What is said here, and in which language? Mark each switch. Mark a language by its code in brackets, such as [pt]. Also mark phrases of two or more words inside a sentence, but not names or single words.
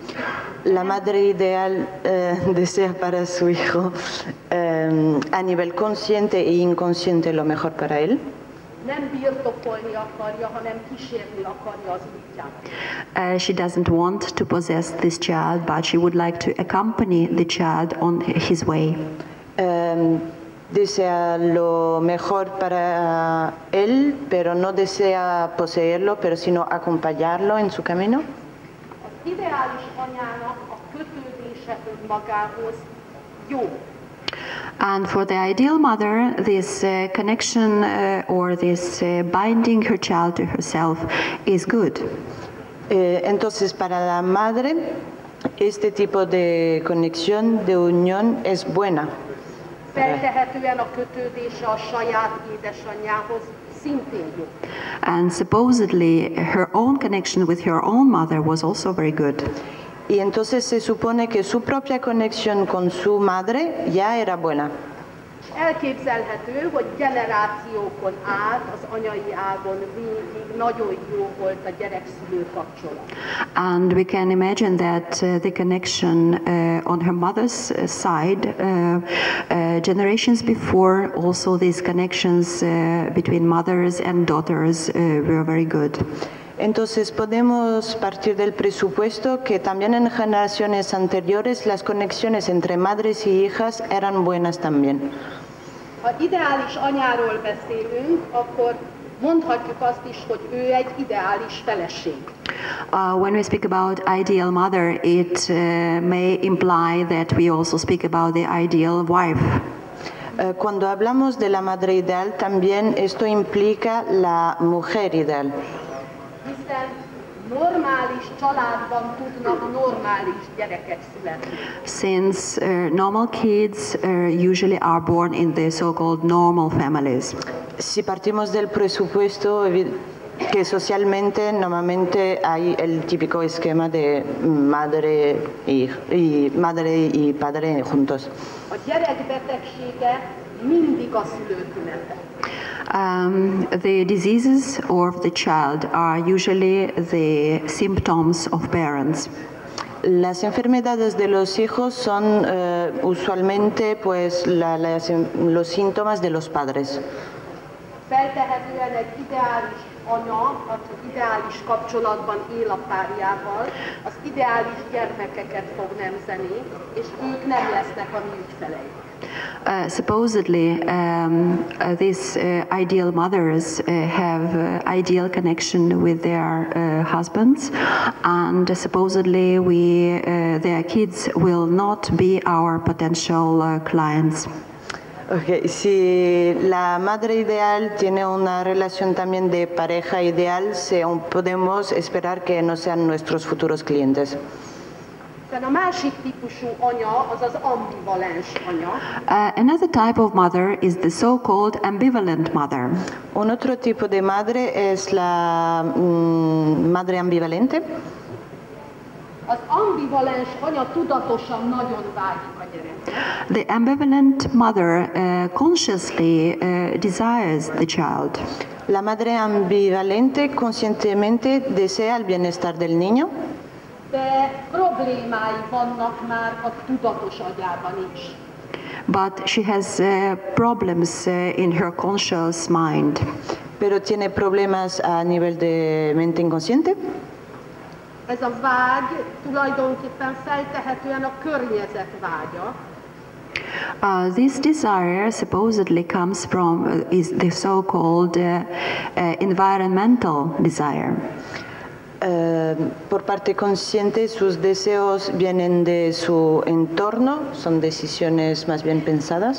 [es] La madre ideal desea para su hijo a nivel consciente e inconsciente lo mejor para él. [hu] nem birtokolni akarja, hanem kísérni akarja az útját. [en] She doesn't want to possess this child, but she would like to accompany the child on his way. [es] Desea lo mejor para él, pero no desea poseerlo, pero sino acompañarlo en su camino. [hu] Az ideális anyának a kötődése magához jó. [en] And for the ideal mother, this connection or this binding her child to herself is good. [es] Entonces, para la madre, este tipo de conexión, de unión, es buena. [hu] Feltehetően a kötődése a saját édesanyjához szintén jó. [en] And supposedly her own connection with her own mother was also very good. [es] Y entonces se supone que su propia conexión con su madre ya era buena. [hu] Elképzelhető, hogy generációkon át az anyai ágon végig nagyon jó volt a gyerek-szülő kapcsolat. [en] And we can imagine that the connection on her mother's side, generations before, also these connections between mothers and daughters were very good. [es] Entonces podemos partir del presupuesto que también en generaciones anteriores las conexiones entre madres y hijas eran buenas también. [hu] Ha ideális anyáról beszélünk, akkor mondhatjuk azt is, hogy ő egy ideális feleség. [en] When we speak about ideal mother, it may imply that we also speak about the ideal wife. [es] Cuando hablamos de la madre ideal, también esto implica la mujer ideal. [hu] Hiszen normális családban tudnak normális gyerekek születni. [en] Since normal kids usually are born in the so-called normal families. [es] Si partimos del presupuesto que socialmente normalmente hay el típico esquema de madre y padre juntos. [hu] A gyerek betegsége mindig a szülő tünete. [en] The diseases of the child are usually the symptoms of parents. [es] Las enfermedades de los hijos son usualmente pues, los síntomas de los padres. [hu] Feltehetően egy ideális anya, aki ideális kapcsolatban él a párjával, az ideális gyermekeket fog nemzeni, és ők nem lesznek a mi ügyfeleik. [en] Supposedly, these ideal mothers have ideal connection with their husbands, and supposedly their kids will not be our potential clients. Okay. [es] Si la madre ideal tiene una relación también de pareja ideal, podemos esperar que no sean nuestros futuros clientes. [hu] A másik típusú anya az az ambivalens anya. [en] Another type of mother is the so-called ambivalent mother. [es] Un otro tipo de madre es la madre ambivalente. [hu] Az ambivalens anya tudatosan nagyon vágyik a gyerekre. [en] The ambivalent mother consciously desires the child. [es] La madre ambivalente conscientemente desea el bienestar del niño. [hu] De problémái vannak már a tudatos agyában is. [en] But she has problems in her conscious mind. [es] Pero tiene problemas a nivel de mente inconsciente. [hu] Ez a vágy tulajdonképpen feltehetően a környezet vágya. [en] This desire supposedly comes from is the so-called environmental desire. [es] Por parte consciente, sus deseos vienen de su entorno, son decisiones más bien pensadas.